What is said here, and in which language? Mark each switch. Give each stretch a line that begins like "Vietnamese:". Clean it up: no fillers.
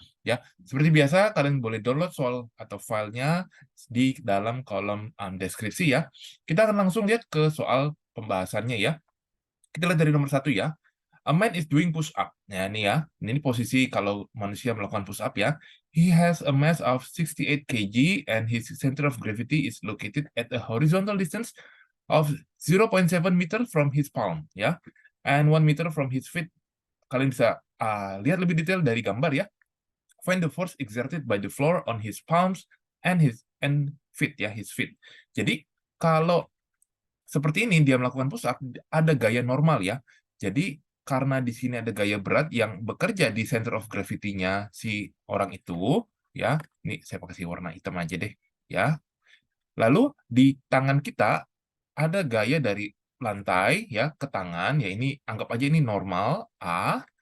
Indonesian: Ya, seperti biasa kalian boleh download soal atau filenya di dalam kolom deskripsi ya. Kita akan langsung lihat ke soal pembahasannya ya. Kita lihat dari nomor 1 ya.
English: A man is doing push up.
Indonesian: Nah, ini ya. Ini posisi kalau manusia melakukan push up ya.
English: He has a mass of 68 kg and his center of gravity is located at a horizontal distance of 0.7 meter from his palm ya. And 1 meter from his feet.
Indonesian: Kalian bisa lihat lebih detail dari gambar ya.
English: Find the force exerted by the floor on his palms and feet ya, his feet.
Indonesian: Jadi kalau seperti ini dia melakukan push up ada gaya normal ya. Jadi karena di sini ada gaya berat yang bekerja di center of gravity-nya si orang itu ya. Ini saya pakai warna hitam aja deh ya. Lalu di tangan kita ada gaya dari lantai ya ke tangan ya, ini anggap aja ini normal A.